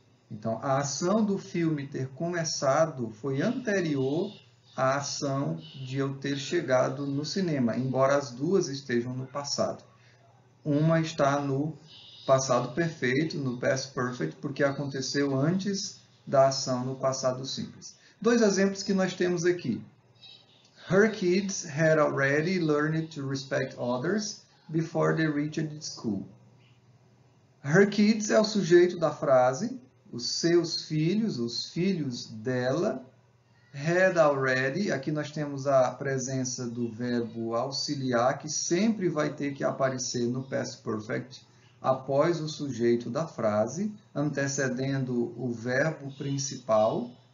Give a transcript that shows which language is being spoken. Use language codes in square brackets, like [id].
[pt] Então, a ação do filme ter começado foi anterior à ação de eu ter chegado no cinema, embora as duas estejam no passado. Uma está no passado perfeito, no past perfect, porque aconteceu antes da ação no passado simples. Dois exemplos que nós temos aqui. [en] Her kids had already learned to respect others before they reached school. Her kids [pt] é o sujeito da frase, os seus filhos, os filhos dela. [en] Had already, [pt] aqui nós temos a presença do verbo auxiliar, que sempre vai ter que aparecer no past perfect após o sujeito da frase, antecedendo o verbo principal.